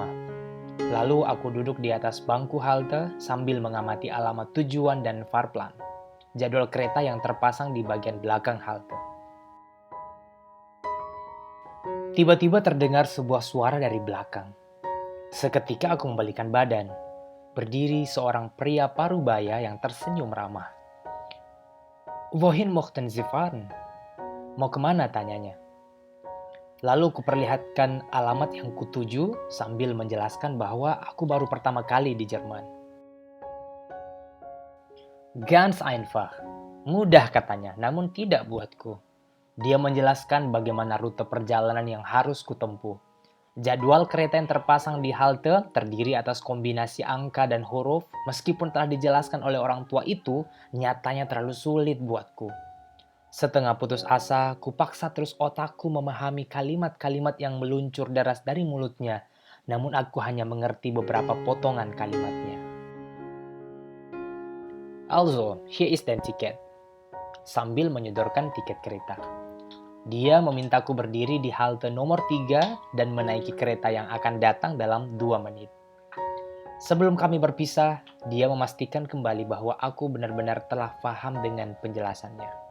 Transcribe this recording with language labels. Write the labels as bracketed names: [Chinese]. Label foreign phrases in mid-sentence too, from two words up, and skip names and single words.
[Indonesian] Lalu aku duduk di atas bangku halte sambil mengamati alamat tujuan dan Fahrplan, jadwal kereta yang terpasang di bagian belakang halte. Tiba-tiba terdengar sebuah suara dari belakang. Seketika aku membalikan badan. Berdiri seorang pria parubaya yang tersenyum ramah. [German] "Wohin möchten Sie fahren?" [Indonesian] Mau kemana, tanyanya. Lalu kuperlihatkan alamat yang kutuju sambil menjelaskan bahwa aku baru pertama kali di Jerman. [German] "Ganz einfach." [Indonesian] Mudah katanya, namun tidak buatku. Dia menjelaskan bagaimana rute perjalanan yang harus kutempuh. Jadwal kereta yang terpasang di halte terdiri atas kombinasi angka dan huruf, meskipun telah dijelaskan oleh orang tua itu, nyatanya terlalu sulit buatku. Setengah putus asa, kupaksa terus otakku memahami kalimat-kalimat yang meluncur deras dari mulutnya, namun aku hanya mengerti beberapa potongan kalimatnya. [German] "Also, hier ist dein Ticket." [Indonesian] Sambil menyodorkan tiket kereta. Dia memintaku berdiri di halte nomor 3 dan menaiki kereta yang akan datang dalam 2 menit. Sebelum kami berpisah, dia memastikan kembali bahwa aku benar-benar telah paham dengan penjelasannya.